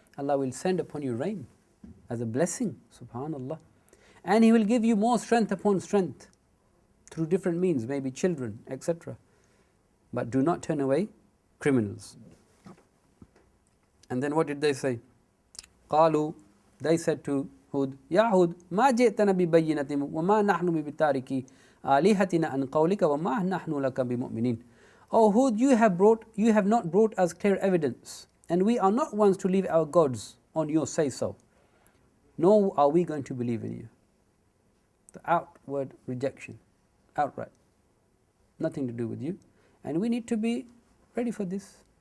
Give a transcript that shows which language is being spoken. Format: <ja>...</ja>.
<en>Allah will send upon you rain as a blessing. Subhanallah. And He will give you more strength upon strength through different means, maybe children, etc. But do not turn away criminals. And then what did they say?</en> <ar>قالوا,</ar> <en>they said to Hud,</en> <ar>Ya Hud, ما جئتنا ببينة وما نحن بتاركي آلهتنا عن قولك وما نحن لك بمؤمنين.</ar> <en>O Hud, you have not brought us clear evidence, and we are not ones to leave our gods on your say-so, nor are we going to believe in you. The outward rejection, outright, nothing to do with you, and we need to be ready for this.</en>